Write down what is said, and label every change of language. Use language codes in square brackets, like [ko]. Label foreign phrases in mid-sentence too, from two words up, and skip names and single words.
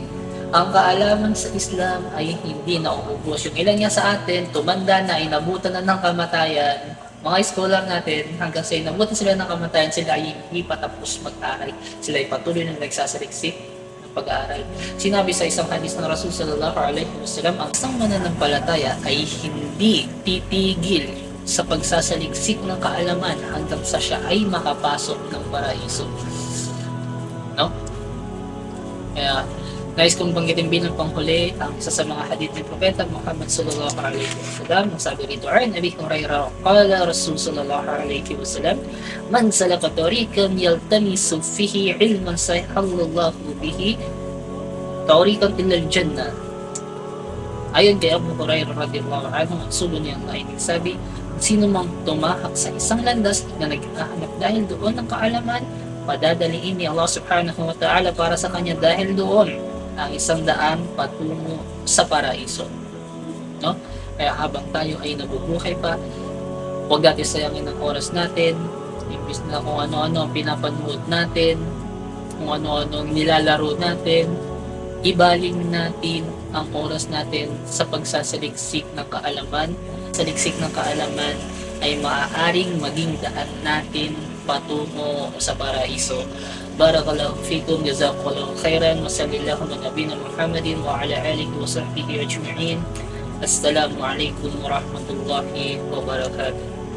[tl] Ang kaalaman sa Islam ay hindi nauubos. Yung ilan nga sa atin, tumanda na, inabutan na ng kamatayan. Mga scholar natin, hanggang sa inabutan sila ng kamatayan, sila ay hindi patapos mag-aral. Sila ay patuloy na nagsasaliksik ng pag-aaral. Sinabi sa isang hadis ng Rasul [ar] صلى الله عليه وسلم, [tl] ang isang mananampalataya ay hindi titigil sa pagsasaliksik ng kaalaman hanggang sa siya ay makapasok ng paraiso. No? Kaya Nais kong banggitin bilang panghuli ang isa sa mga hadith ng Propeta Muhammad [ar] صلى الله عليه وسلم. [tl] Sabi rito ay [ar] أبي هريرة قال رسول صلى الله عليه وسلم من سلك طريقا يلتمس فيه علما سهل الله به طريقا إلى الجنة. [tl] Ayon kay Abu Hurairah [ar] رضي الله عنه, [tl] ang sulong niya ay nagsabi, sino mang tumahak sa isang landas na naghahanap dahil doon ng kaalaman, padadaliin ni Allah [ar] سبحانه وتعالى [tl] para sa kanya dahil doon ang 100 patungo sa paraiso. No? Kaya habang tayo ay nabubuhay pa, huwag natin sayangin ang oras natin, imbis na kung ano-ano ang pinapanood natin, kung ano-ano ang nilalaro natin, ibaling natin ang oras natin sa pagsasaliksik ng kaalaman. Saliksik ng kaalaman ay maaaring maging daan natin patungo sa paraiso. [ar] بارك الله فيكم جزاك الله خيرا وصلى الله على نبينا محمد وعلى آله وصحبه أجمعين. السلام عليكم ورحمة الله وبركاته.